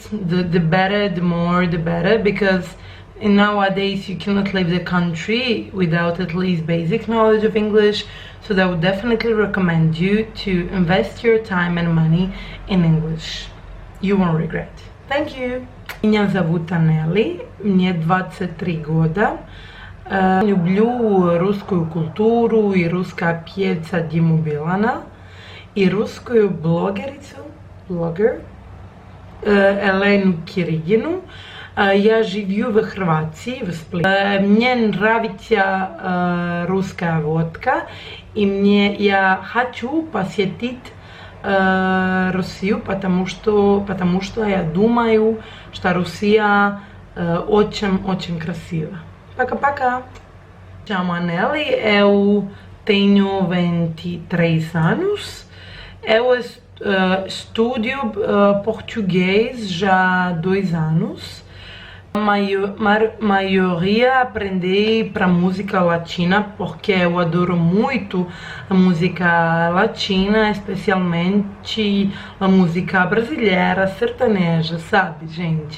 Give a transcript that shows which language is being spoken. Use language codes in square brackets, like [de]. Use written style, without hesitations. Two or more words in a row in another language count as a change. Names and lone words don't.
[en] The better, the more, the better, because nowadays you cannot leave the country without at least basic knowledge of English. So I would definitely recommend you to invest your time and money in English. You won't regret. Thank you. [ru] Меня зовут Anneli, мне 23 года. Люблю русскую культуру и русская певца Диму Билана и русскую блогер Elenu Kiriginu. Я живу в Хорватии, в Сплите. Мне нравится русская водка, и я хочу посетить Россию, потому что я думаю, что Россия очень красива. Пока-пока! [pt] Chamo Aneli, eu tenho 23 anos, eu estudo português já há 2 anos. A maioria aprendi para música latina, porque eu adoro muito a música latina, especialmente a música brasileira, sertaneja, sabe, gente?